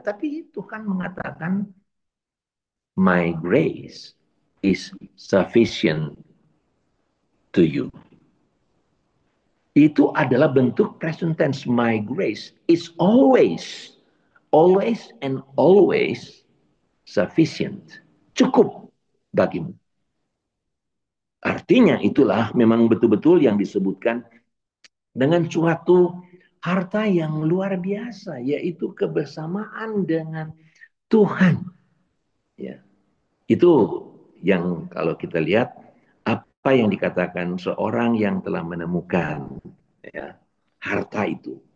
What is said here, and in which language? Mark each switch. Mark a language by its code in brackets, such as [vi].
[id] Tapi Tuhan mengatakan, [en] my grace is sufficient to you. [id] Itu adalah bentuk present tense. [en] My grace is always and always sufficient. [id] Cukup bagimu. Artinya itulah memang betul-betul yang disebutkan dengan suatu harta yang luar biasa, yaitu kebersamaan dengan Tuhan. Ya. Itu yang kalau kita lihat apa yang dikatakan seorang yang telah menemukan, ya, harta itu.